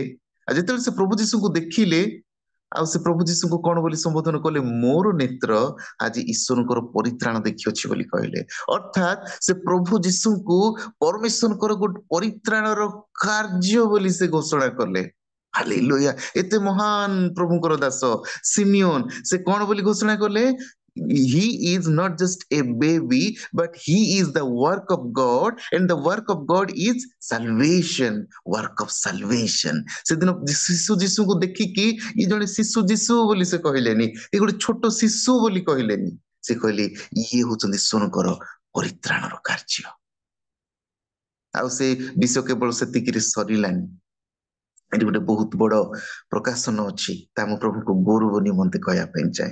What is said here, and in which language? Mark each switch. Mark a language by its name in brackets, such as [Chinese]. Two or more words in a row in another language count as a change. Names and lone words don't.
[Odia] ଆଉ ଯେତେବେଳେ ସେ ପ୍ରଭୁ ଯୀଶୁଙ୍କୁ ଦେଖିଲେ, ଆଉ ସେ ପ୍ରଭୁ ଯୀଶୁଙ୍କୁ କଣ ବୋଲି ସମ୍ବୋଧନ କଲେ, ମୋର ନେତ୍ର ଆଜି ଈଶ୍ୱରଙ୍କର ପରିତ୍ରାଣ ଦେଖିଅଛି ବୋଲି କହିଲେ। ଅର୍ଥାତ ସେ ପ୍ରଭୁ ଯୀଶୁଙ୍କୁ ପରମେଶ୍ୱରଙ୍କର ଗୋଟେ ପରିତ୍ରାଣର କାର୍ଯ୍ୟ ବୋଲି ସେ ଘୋଷଣା କଲେ। ହାଲେଲୁୟା। ଏତେ ମହାନ ପ୍ରଭୁଙ୍କର ଦାସ ସିମିୟନ, ସେ କଣ ବୋଲି ଘୋଷଣା କଲେ, [English] he is not just a baby, but he is the work of God, and the work of God is salvation, work of salvation। [Odia] ସେଦିନ ଶିଶୁ ଯୀଶୁଙ୍କୁ ଦେଖିକି ଇ ଜଣେ ଶିଶୁ ଯୀଶୁ ବୋଲି ସେ କହିଲେନି, ଏ ଗୋଟେ ଛୋଟ ଶିଶୁ ବୋଲି କହିଲେନି, ସେ କହିଲେ ଇଏ ହଉଛନ୍ତି ଈଶ୍ୱରଙ୍କର ପରିତ୍ରାଣର କାର୍ଯ୍ୟ। ଆଉ ସେ ବିଷୟ କେବଳ ସେତିକିରେ ସରିଲାନି, ଏଠି ଗୋଟେ ବହୁତ ବଡ ପ୍ରକାଶନ ଅଛି, ତା ମୁଁ ପ୍ରଭୁଙ୍କୁ ଗୌରବ ନିମନ୍ତେ କହିବା ପାଇଁ ଚାହେଁ।